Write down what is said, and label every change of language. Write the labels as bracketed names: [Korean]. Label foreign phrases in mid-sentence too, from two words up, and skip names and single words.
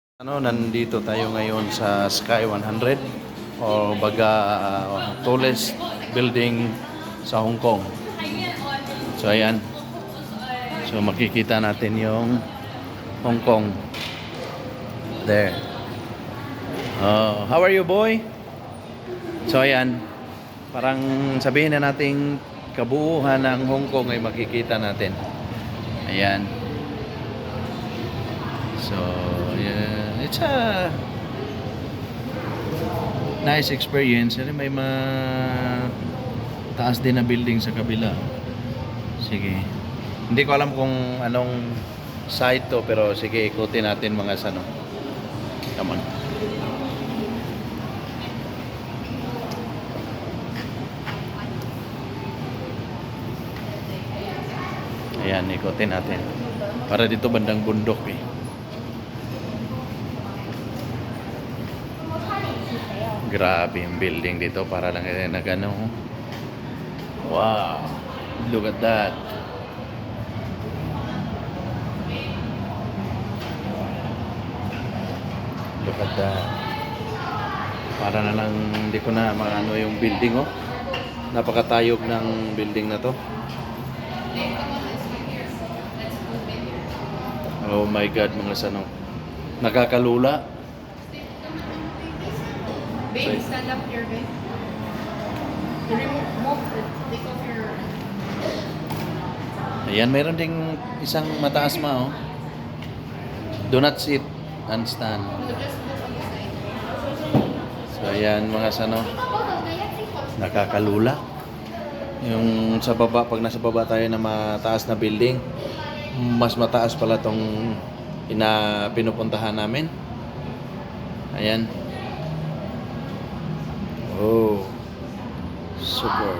[Filipino] Nandito tayo ngayon sa Sky 100 o baga [English] tallest building [Filipino] sa Hong Kong. So ayan. So makikita natin yung Hong Kong. [English] There. How are you, boy? [Filipino] So ayan. Parang sabihin na nating kabuuhan ng Hong Kong ay makikita natin. Ayan. [English] So yeah, it's a nice experience. [Filipino] May taas din na building sa kabila. Sige. Hindi ko alam kung anong site to, pero sige, ikutin natin mga sano. [English] Come on. [Filipino] Ayan, ikutin natin. Para dito bandang bundok eh. Grabe yung building dito, para lang nagano. [English] Wow, look at that. Look at that. [Filipino] Para na lang hindi ko na maano yung building, oh. Napakatayog ng building na to. [English] Oh my God, [Filipino] mga sano. Nakakalula. [English] Babe, stand up here, babe. Remove take off your... [Filipino] Ayan, mayroon ding isang mataas oh. [English] Do not sit and stand. [Filipino] So ayan, mga sano. Nakakalula. Yung sa baba, pag nasa baba tayo na mataas na building, mas mataas pala tong pinupuntahan namin. Ayan. Oh, super.